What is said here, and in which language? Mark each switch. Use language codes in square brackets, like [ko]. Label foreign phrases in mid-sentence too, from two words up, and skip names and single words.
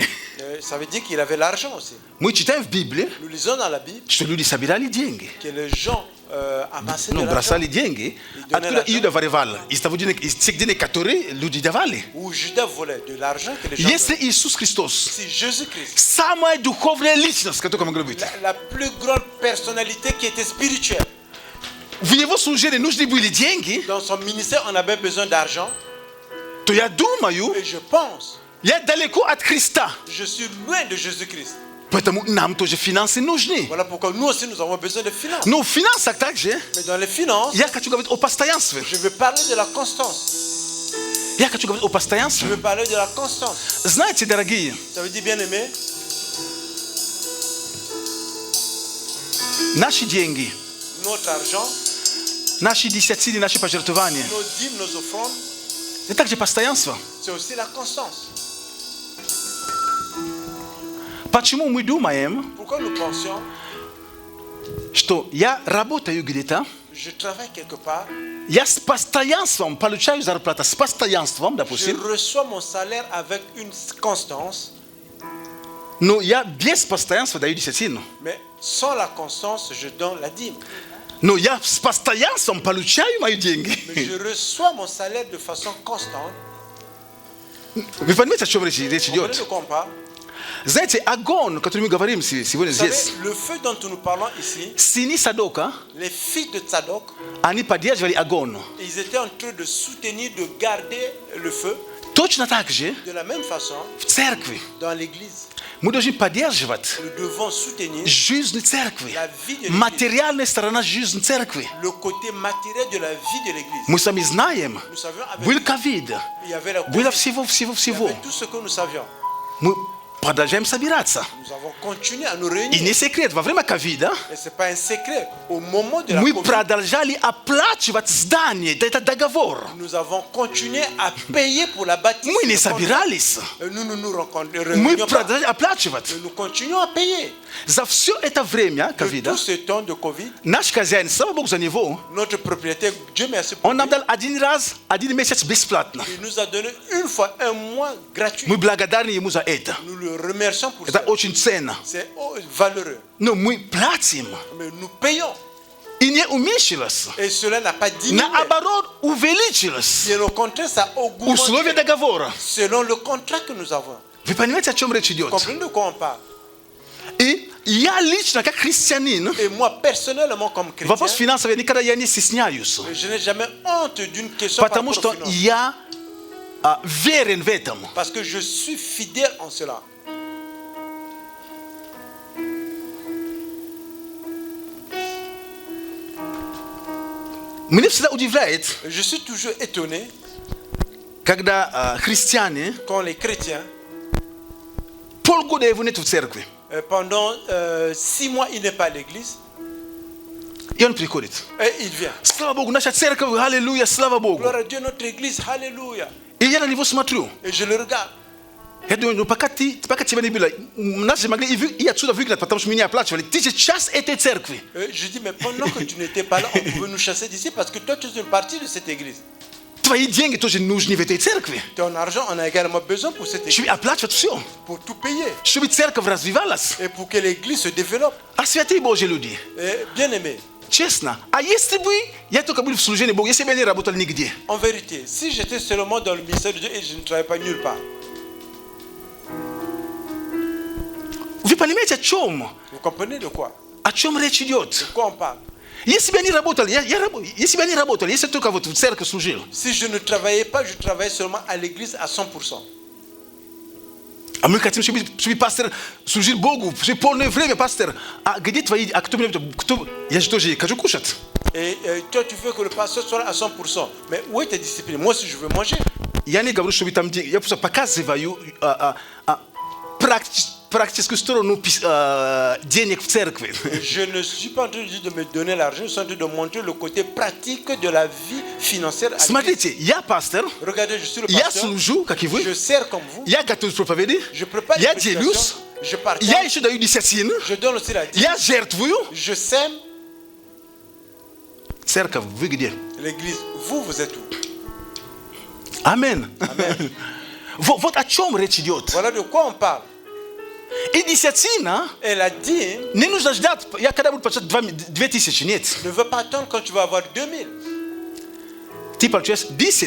[fr] ça veut dire qu'il avait l'argent aussi. [ru] Мы читаем в Библии, [fr] Nous lisons dans la Bible [ru] что люди собирали деньги. [fr] que les gens amassaient de [ru] Ну, [fr] l'argent. [ru] бросали деньги. Откуда Иуда воровал? Из тех денег, которые люди давали. [fr] Où Judas volait de l'argent que les gens [ru] Если [fr] donnaient. [ru] Иисус Христос [fr] Si Jésus-Christ, [ru] самая духовная личность, которую могла быть, [fr] la plus grande personnalité qui était spirituelle, [ru] в его служении нужны были деньги, [fr] dans son ministère, on avait besoin d'argent. [ru] то я думаю, [fr] Et je pense, [ru] я далеко от Христа. [fr] je suis loin de Jésus-Christ. [ru] Поэтому нам тоже финансы нужны. [fr] Voilà pourquoi nous aussi, nous avons besoin de finances. [ru] Но в финансах также [fr] Mais dans les finances, [ru] я хочу говорить о постоянстве. [fr] je veux parler de la constance. [ru] Я хочу говорить о [fr] Je [ru] постоянстве. [fr] veux parler de la constance. [ru] Знаете, дорогие, [fr] Ça veut dire, bien aimé, [ru] наши деньги [fr] notre argent, [ru] Наши десятины, наши пожертвования. [fr] nos dîmes, nos offrandes, [ru] Это также постоянство. [fr] c'est aussi la constance. [ru] Почему мы думаем, [fr] Pourquoi nous pensions, [ru] что я работаю где-то, [fr] je travaille quelque part, [ru] я с постоянством получаю зарплату, с постоянством, [fr] je [ru] допустим, [fr] reçois mon salaire avec une constance, [ru] но я без постоянства даю десятину. [fr] mais sans la constance, je donne la dîme. [ru] Но я с постоянством получаю мои деньги. [fr] Mais je reçois mon salaire de façon constante. [ru] Вы понимаете, о чем речь [fr] Vous comprenez [ru] идет? [fr] de quoi on parle? [ru] Знаете, огонь, о котором мы говорим сегодня [fr] Vous savez, [ru] здесь, [fr] le feu dont nous parlons ici, [ru] сыны Садока, [fr] les filles de Tzadok, [ru] они поддерживали огонь. [fr] ils étaient en train de soutenir, de garder le feu. [ru] Точно так же [fr] De la même façon, [ru] в церкви [fr] dans l'église, [ru] мы должны поддерживать [fr] nous devons soutenir [ru] жизнь церкви, [fr] la vie de l'église, [ru] материальная сторона жизни церкви. [fr] le côté matériel de la vie de l'église. [ru] Мы сами знаем, [fr] Nous savions avec [ru] был ковид, [fr] il y avait la [ru] было [fr] Covid, [ru] всего. [fr] il y avait tout ce que nous savions. [ru] Мы продолжаем собираться. [fr] Nous avons continué à nous [ru] И [fr] réunir. [ru] не секрет, во время ковида [fr] Et ce n'est pas un secret. Au moment de la [ru] мы [fr] Covid, [ru] продолжали оплачивать здание, это договор. [fr] nous avons continué à payer pour la bâtisse. [ru] Мы не [fr] Le contrat. [ru] собирались, [fr] Nous nous [ru] мы [fr] réunions pas. [ru] продолжали оплачивать. [fr] Nous continuons à payer. [ru] За все это время [fr] De [ru] ковида [fr] tout ce temps de Covid, [ru] наш хозяин, слава Богу за него, [fr] notre propriétaire, Dieu merci pour [ru] он нам [fr] lui, [ru] дал один месяц бесплатно. [fr] il nous a donné une fois un mois gratuit. [ru] Мы благодарны ему за это. [fr] Nous le remercions pour [ru] Это [fr] ça. [ru] очень ценно. [fr] C'est valeureux. [ru] Но мы платим. [fr] Mais nous payons. [ru] И не уменьшилось. [fr] Et cela n'a pas diminué. [ru] Наоборот, увеличилось. [fr] Bien au contraire, ça a [ru] Условия [fr] augmenté [ru] договора. [fr] selon le contrat que nous avons. [ru] Вы понимаете, о чем речь идет? [fr] Comprenez de quoi on parle? [ru] И я лично, как христианин, [fr] Et moi, personnellement, comme [ru] вопрос [fr] chrétien, [ru] финансовый никогда я не стесняюсь. [fr] je n'ai jamais honte d'une question par [ru] Потому [fr] rapport [ru] что [fr] aux finances. [ru] я верен в этом. [fr] Parce que je suis fidèle en cela. [ru] Меня всегда удивляет, [fr] Je suis toujours étonné [ru] когда христиане [fr] quand les chrétiens, [ru] полгода его нет в церкви. [fr] pendant 6 mois, il n'est pas à l'église, [ru] И он приходит. [fr] et il vient. [ru] Слава Богу, наша церковь, аллилуйя, слава Богу. [fr] Gloire à Dieu, notre église, alléluia. [ru] И я на него смотрю. [fr] Et je le regarde. [ru] Я думаю, ну пока тебя не было, нас же могли и отсюда выгнать, потому что меня оплачивали. Ты же часть этой церкви. [fr] Je dis, mais pendant que tu n'étais pas là, on pouvait nous chasser d'ici parce que toi, tu es une partie de cette église. [ru] Твои деньги тоже нужны в этой церкви. [fr] Ton argent, on a également besoin pour cette église, [ru] Чтобы оплачивать все. [fr] pour tout payer [ru] Чтобы церковь развивалась. [fr] et pour que l'église se développe. [ru] А святые Божьи люди, [fr] Bien aimé, [ru] честно, а если бы я только был в служении Богу, если бы я не работал нигде, [fr] en vérité, si j'étais seulement dans le ministère de Dieu et je ne travaillais pas nulle part, [ru] вы понимаете, [fr] vous comprenez de quoi? [ru] о чем речь идет? [fr] De quoi on parle? [ru] Если бы я не работал, если бы я не работал, если я только вот в церкви служил, [fr] Si je ne travaillais pas, je travaillais seulement à l'église à 100%. [ru] а мы хотим, чтобы пастор служил Богу, чтобы полное время, пастор, а где твои, а кто, я же тоже хочу кушать. [fr] Et toi, tu veux que le pasteur soit à 100%. Mais où est ta discipline? Moi aussi, je veux manger. [ru] Я не говорю, чтобы там, я просто показываю практическую сторону денег в церкви. [fr] Je ne suis pas en train de dire de me donner l'argent, je suis en train de montrer le côté pratique de la vie financière. à l'église. [ru] Смотрите, я пастор, [fr] Regardez, je suis le [ru] я [fr] pasteur, [ru] служу, как и вы, [fr] je sers comme vous, [ru] я готовлюсь проповеди, [fr] je prépare [ru] я [fr] les [ru] делюсь, [fr] prédications, je partage, [ru] я еще даю десятину, [fr] je donne aussi la dîme, [ru] я жертвую. [fr] je sème. [ru] Церковь, вы где? [fr] L'église, vous êtes où? [ru] Амин. [fr] Amen. [ru] Вот о чем речь идет. [fr] Voilà de quoi on parle. [ru] И десятина [fr] Et la dîme [ru] не нужно ждать, я когда буду получать 2000, нет. [fr] ne veut pas attendre quand tu vas avoir 2000. [ru] Ты получаешь 10,